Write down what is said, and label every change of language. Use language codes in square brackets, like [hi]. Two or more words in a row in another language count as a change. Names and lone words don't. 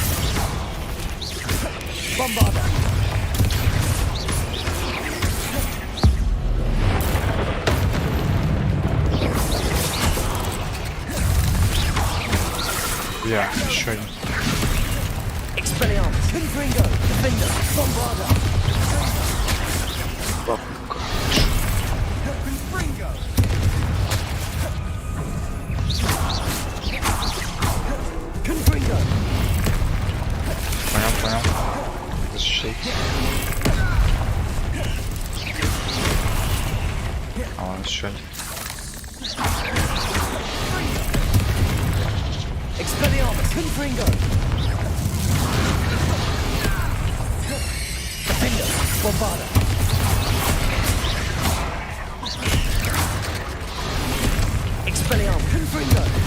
[la] Bombarda! [ru] Я еще один. [la] Expelliarmus! Confringo! Defender! Bombarda! Confringo! Confringo! [ru] Понял. Защищайтесь. А он еще один. [la] Expelliarmus! Confringo! Defender! Bombarda! Expelliarmus! Confringo!